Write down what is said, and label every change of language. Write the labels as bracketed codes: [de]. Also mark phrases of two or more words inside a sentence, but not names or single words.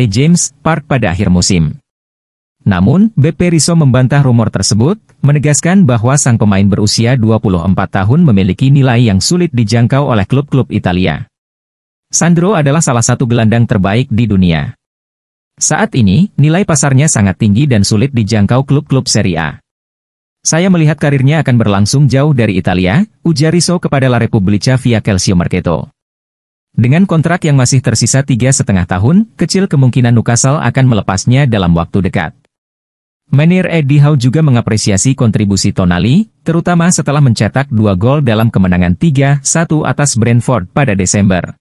[id] James' Park pada akhir musim. Namun, Beppe Rizzo membantah rumor tersebut, menegaskan bahwa sang pemain berusia 24 tahun memiliki nilai yang sulit dijangkau oleh klub-klub Italia. Sandro adalah salah satu gelandang terbaik di dunia. Saat ini, nilai pasarnya sangat tinggi dan sulit dijangkau klub-klub Serie A. Saya melihat karirnya akan berlangsung jauh dari Italia, ujar Rizzo kepada La Repubblica via Calcio Mercato. Dengan kontrak yang masih tersisa 3,5 tahun, kecil kemungkinan Newcastle akan melepasnya dalam waktu dekat. Manajer Eddie Howe juga mengapresiasi kontribusi Tonali, terutama setelah mencetak 2 gol dalam kemenangan 3-1 atas Brentford pada Desember.